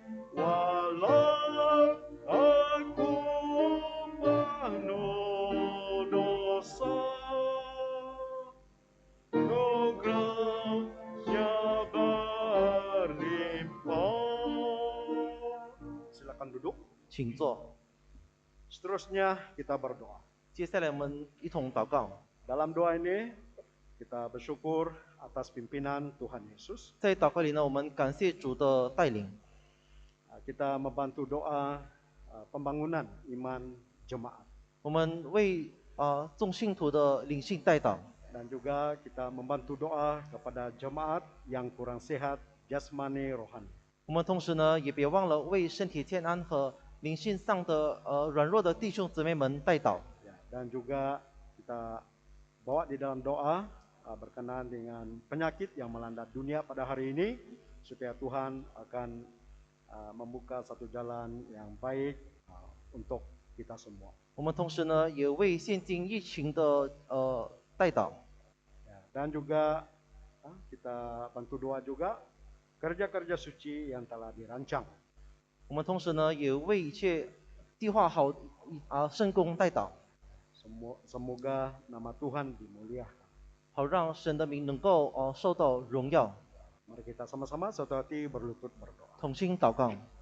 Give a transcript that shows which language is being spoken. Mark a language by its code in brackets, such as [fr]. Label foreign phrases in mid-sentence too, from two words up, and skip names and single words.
[id] Walau aku penuh dosa, nugerahnya berlimpah. Silakan duduk. [zh] 请坐。 [id] Seterusnya kita berdoa. [zh] 接下来我们一同祷告。 [id] Dalam doa ini kita bersyukur atas pimpinan Tuhan Yesus. [zh] 在祷告里呢，我们感谢主的带领， [id] Kita membantu doa pembangunan iman jemaat. [zh] 我们为众信徒的领信代祷， [id] Dan juga kita membantu doa kepada jemaat yang kurang sehat jasmani rohani. [zh] 我们同时呢，也别忘了为身体健康和灵性上的软弱的弟兄姊妹们代祷。 [id] Ya, dan juga kita bawa di dalam doa berkenaan dengan penyakit yang melanda dunia pada hari ini, supaya Tuhan akan membuka satu jalan yang baik untuk kita semua. [zh] 我们同时呢，也为现今疫情的代祷。 [id] Ya, dan juga kita bantu doa juga kerja-kerja suci yang telah dirancang. [zh] 我们同时呢，也为一切计划好圣工代祷， [id] Semoga nama Tuhan dimuliakan. [zh] 好让神的名能够受到荣耀。 [id] Mari kita sama-sama satu hati berlutut berdoa. [zh] 同心祷告。